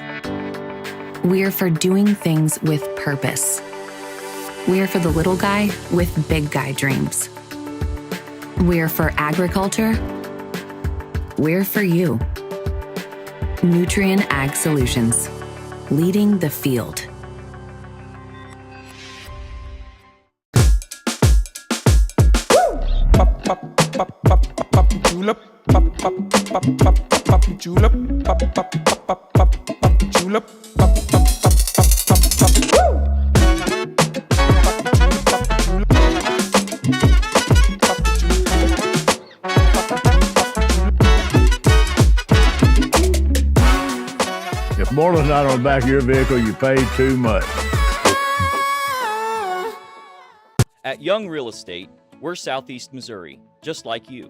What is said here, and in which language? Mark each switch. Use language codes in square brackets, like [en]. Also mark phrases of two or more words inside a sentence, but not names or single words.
[en] We're for doing things with purpose. We're for the little guy with big guy dreams. We're for agriculture. We're for you. Nutrien Ag Solutions, leading the field. Julep, pop pop pop pop pop julep, pop pop pop pop pop julep, pop pop pop pop pop pop. If Moreland's not on the back of your vehicle, you paid too much. At Young Real Estate, we're Southeast Missouri, just like you.